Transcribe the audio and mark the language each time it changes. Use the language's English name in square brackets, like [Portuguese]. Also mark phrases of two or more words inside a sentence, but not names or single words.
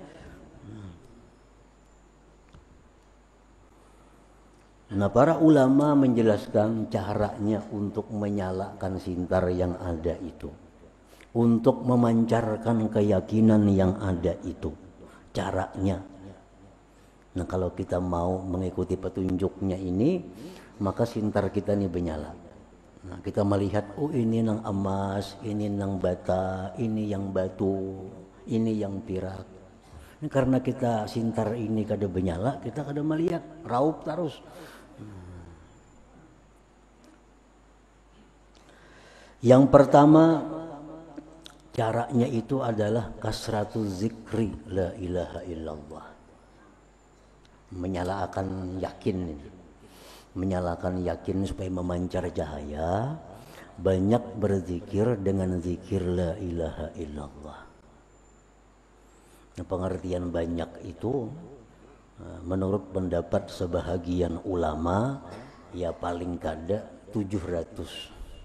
[Indonesian] Nah, para ulama menjelaskan caranya untuk menyalakan sintar yang ada itu, untuk memancarkan keyakinan yang ada itu, caranya. Nah, kalau kita mau mengikuti petunjuknya ini, maka sintar kita ini menyala. [Banjar] Nah, kita melihat, oh ini nang emas, ini nang bata, ini yang batu, ini yang perak. Ini karena kita sintar ini kada menyala, kita kada melihat, raup terus. [Indonesian] Yang pertama caranya itu adalah [Arabic] kasratu zikri la ilaha illallah. [Indonesian] Menyalakan yakin ini. Menyalakan yakin supaya memancar cahaya, banyak berzikir dengan zikir [Arabic] la ilaha illallah. [Indonesian] Nah, pengertian banyak itu menurut pendapat sebahagian ulama ya [Banjar] paling kada [Indonesian] 700.